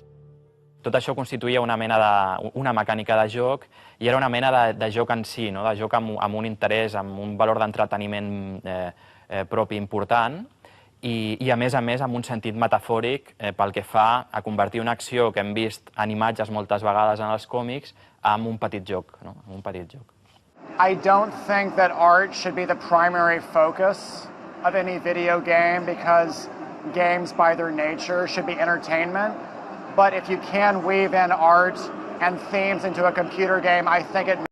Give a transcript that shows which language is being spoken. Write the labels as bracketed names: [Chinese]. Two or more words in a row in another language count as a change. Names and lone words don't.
[Catalan] Tot això constituïa una mecànica de joc i era una mena de joc en si, de joc amb un interès, amb un valor d'entreteniment propi important i a més amb un sentit metafòric pel que fa a convertir una acció que hem vist en imatges moltes vegades en els còmics en un petit joc. [English] I don't think that art should be the primary focus of any video game because games by their nature should be entertainment. But if you can weave in art and themes into a computer game, I think it